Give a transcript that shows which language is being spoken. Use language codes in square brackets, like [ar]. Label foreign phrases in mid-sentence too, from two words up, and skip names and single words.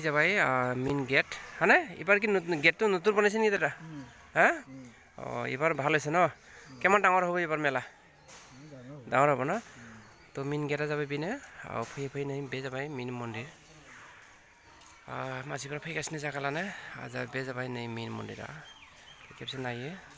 [brx] जाबाय [en] main gate [hi] है ना [as] এবাৰ কি গেটটো নতুন বনাইছে নেকি দাদা হ্যাঁ এবাৰ ভাল হৈছে ন কিমান ডাঙৰ হ'ব এবাৰ মেলা ডাঙৰ হ'ব না তো [en] main gate [brx] जाबाय बेनो फैयै नै बे जाबाय मेन मन्दिर मानसिफोरा फैगासिनो जायगा लानो बे जाबाय नै मेन मन्दिरा खेबसे नायो